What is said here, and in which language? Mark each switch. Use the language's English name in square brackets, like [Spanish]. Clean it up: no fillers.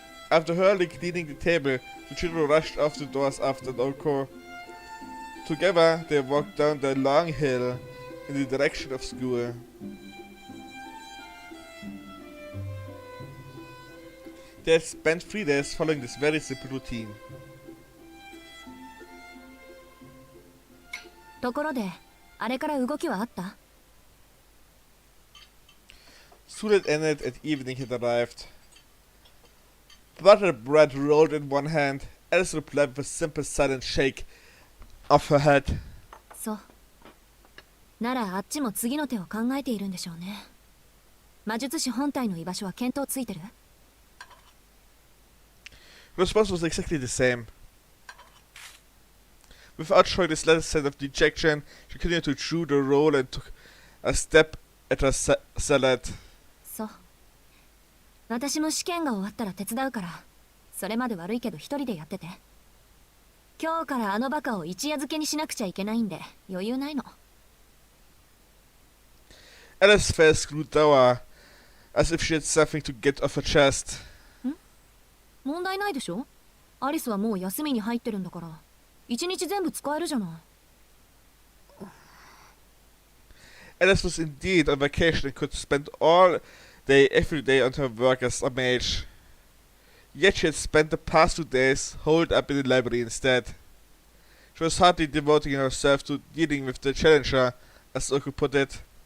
[English] After hurriedly cleaning the table, the children rushed off the doors after Oko. Together, they walked down the long hill in the direction of school. They had spent 3 days following this very simple routine. [Japanese] ところで、あれから動きはあった？ [English] Soon it ended and evening had arrived. Buttered bread rolled in one hand, Alice replied with a simple silent shake of her head. [Japanese] そう。ならあっちも次の手を考えているんでしょうね。魔術師本体の居場所は見当ついてる？ [English] The response was exactly the same. Without showing the slightest sense of dejection, she continued to chew the roll and took a step at her salad. [Japanese] そう。私も試験が終わったら手伝うから、それまで悪いけど一人でやってて。今日からあのバカを一夜漬けにしなくちゃいけないんで、余裕ないの。 [English] Alice's face grew dour, as if she had something to get off her chest. [Japanese] 問題ないでしょ？アリスはもう休みに入ってるんだから、一日全部使えるじゃない。 [English] Alice was indeed on vacation and could spend all day every day on her work as a mage. Yet she had spent the past 2 days holed up in the library instead. She was hardly devoting herself to dealing with the challenger, as Oko put it.